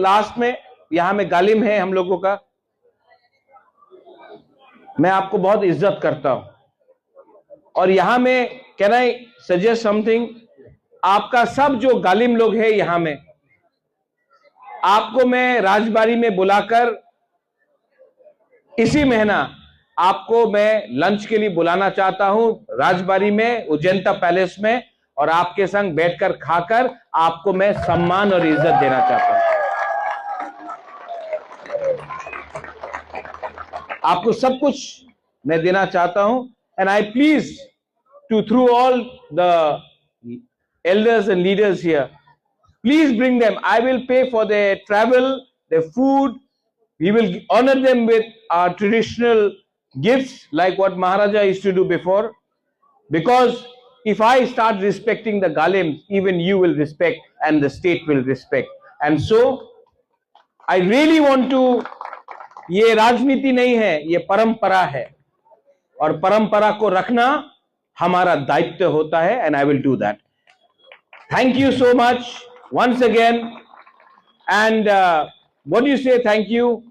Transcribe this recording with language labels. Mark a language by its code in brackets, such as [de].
[hi] Last में यहां में गालिम है हम लोगों का, मैं आपको बहुत इज्जत करता हूं, और यहां में [en] can I suggest something, [hi] आपका सब जो गालिम लोग हैं यहां में, आपको मैं राजबाड़ी में बुलाकर इसी महीना आपको मैं लंच के लिए बुलाना चाहता हूं राजबाड़ी में, उज्जैनता पैलेस में, और आपके संग बैठकर खाकर आपको मैं सम्मान और इज्जत देना चाहता हूं। आपको सब कुछ मैं देना चाहता हूं, [en] And I please to through all the elders and leaders here, please bring them. I will pay for their travel, their food. We will honor them with our traditional gifts like what Maharaja used to do before, because if I start respecting the Galims, even you will respect and the state will respect. And so I really want to, [hi] ये राजनीति नहीं है, ये परंपरा है, और परंपरा को रखना हमारा दायित्व होता है, [en] And I will do that. Thank you so much once again, and what do you say? Thank you.